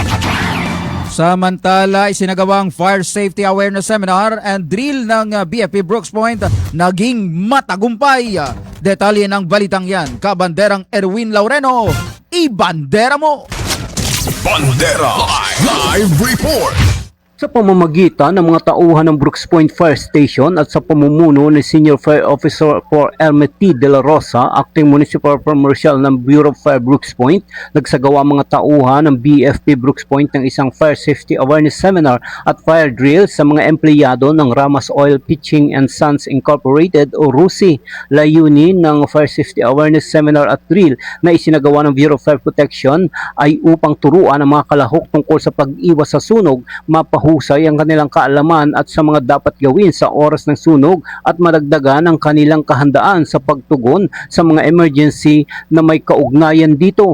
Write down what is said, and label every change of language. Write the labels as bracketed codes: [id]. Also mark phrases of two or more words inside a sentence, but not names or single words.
[tl] Samantala, isinagawang Fire Safety Awareness Seminar and Drill ng BFP Brooks Point naging matagumpay. Detalye ng balitang yan, kabanderang Erwin Laureno, ibandera mo! Bandera Live Report. Sa pamamagitan ng mga tauhan ng Brooks Point Fire Station at sa pamumuno ni Senior Fire Officer for Hermeti de la Rosa, [en] Acting Municipal Commercial [tl] ng Bureau of Fire Brooks Point, nagsagawa mga tauhan ng BFP Brooks Point ng isang Fire Safety Awareness Seminar at Fire Drill sa mga empleyado ng Ramas Oil Pitching and Sons Incorporated o RUSI. Layunin ng Fire Safety Awareness Seminar at Drill na isinagawa ng Bureau of Fire Protection ay upang turuan ang mga kalahok tungkol sa pag-iwas sa sunog, mapahusay ang kanilang kaalaman at sa mga dapat gawin sa oras ng sunog at madagdagan ang kanilang kahandaan sa pagtugon sa mga emergency na may kaugnayan dito.